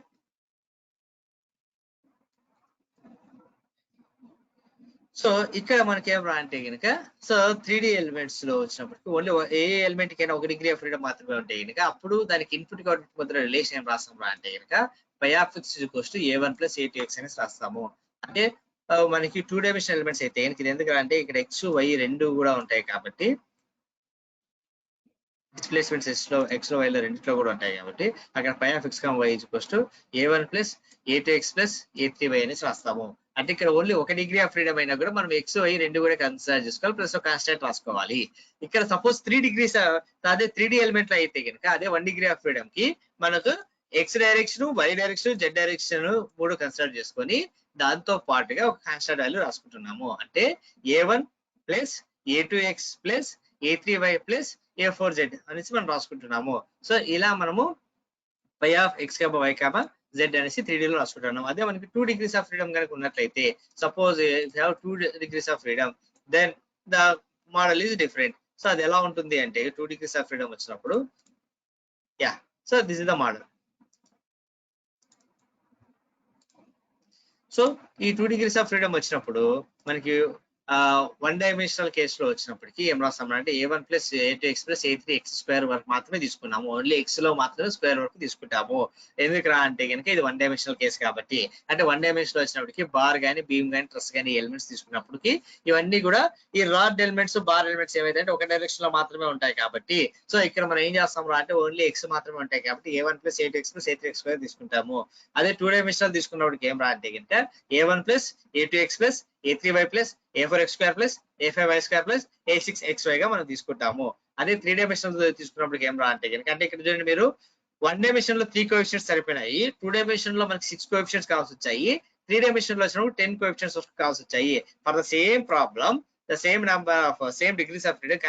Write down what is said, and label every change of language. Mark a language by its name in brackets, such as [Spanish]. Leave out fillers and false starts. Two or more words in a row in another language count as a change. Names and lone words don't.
[Telugu] సో ఇక్కడ మనకి ఏం రా అంటే కనుక సో 3D ఎలిమెంట్స్ లో వచ్చినప్పటికి ఓన్లీ ఏ ఎలిమెంట్ కైనా 1 [English] degree of freedom [Telugu] మాత్రమే ఉంటే కనుక అప్పుడు దానికి [English] input output [Telugu] మధ్య రిలేషన్ ఏం రాస్తాం రా అంటే కనుక a1 + a2x అనేసి రాస్తాము. అంటే మనకి 2 [English] dimensional elements [Telugu] అయితే ఇది ఎందుకు అంటే ఇక్కడ x y రెండు కూడా ఉంటాయి కాబట్టి డిస్ప్లేస్మెంట్స్ x లో y లో రెండిట్లో కూడా ఉంటాయి కాబట్టి అక్కడ φx, y a1 + a2x + a3y అనేసి రాస్తాము. అంటే ఇక్కడ ఓన్లీ 1 [English] degree of freedom [Telugu] అయినా కూడా మనం x y రెండు కూడా కన్సిడర్ చేసుకోవాలి, ప్లస్ ఒక కాన్స్టెంట్ రాసుకోవాలి. ఇక్కడ సపోజ్ 3 డిగ్రీస్ అదే 3D ఎలిమెంట్ లో అయితే కనుక అదే 1 [English] degree of freedom [Telugu] కి మనకు x డైరెక్షన్, y డైరెక్షన్, z డైరెక్షన్ మూడు కన్సిడర్ చేసుకొని దాంతో పాటుగా ఒక [English] constant value [Telugu] రాసుకుంటున్నాము. అంటే a1 + a2x + a3y + a4z అనేసి మనం రాసుకుంటున్నాము. సో ఇలా మనము φx, y, z అనేసి 3D లో రాసుకుంటున్నాము. అదే మనకి 2 [English] degrees of freedom [Telugu] కనుక ఉన్నట్లయితే [English] suppose if you have 2 degrees of freedom then the model is different. [Telugu] సో అది ఎలా ఉంటుంది అంటే 2 [English] degrees of freedom [Telugu] వచ్చినప్పుడు సో [English] this is the model. [Telugu] సో ఈ 2 [English] degrees of freedom [Telugu] వచ్చినప్పుడు మనకి 1 డైమెన్షనల్ కేసులో వచ్చినప్పటికీ ఏం రాస్తాం అంటే a1 + a2x + a3x² వరకు మాత్రమే తీసుకున్నాము. ఓన్లీ x లో మాత్రమే స్క్వేర్ వరకు తీసుకుంటాము. ఎందుకు రా అంటే కనుక ఇది 1 [English] dimensional case [Telugu] కాబట్టి. అంటే 1 డైమెన్షన్ వచ్చినప్పటికి బార్ కానీ బీమ్ కానీ ట్రస్ కానీ ఎలిమెంట్స్ తీసుకున్నప్పటికి ఇవన్నీ కూడా ఈ [English] rod elements, bar elements [Telugu] ఏవైతే ఒక డైరెక్షన్ లో మాత్రమే ఉంటాయి కాబట్టి సో ఇక్కడ మనం ఏం చేస్తాం రా అంటే ఓన్లీ x మాత్రమే ఉంటాయి కాబట్టి a1 + a2x + a3x² తీసుకుంటాము. అదే 2 డైమెన్షనల్ తీసుకున్నప్పటికి ఏం రా అంటే కనుక a1 + a2x + a3y + a4x² + a5y² + a6xy గా మనం తీసుకుంటాము. అదే 3 డైమెన్షనల్ తీసుకున్నప్పుడు ఏం రా అంటే కనుక అంటే ఇక్కడ చూడండి మీరు 1 డైమెన్షన్ లో 3 కోఎఫిషియెంట్స్ సరిపోయినాయి, 2 డైమెన్షన్ లో మనకి 6 కోఎఫిషియెంట్స్ కావాల్సి వచ్చాయి, 3 డైమెన్షన్ లో వచ్చినప్పుడు 10 కోఎఫిషియెంట్స్ కావాల్సి వచ్చాయి [English] for the same problem, the same number of same degrees of freedom.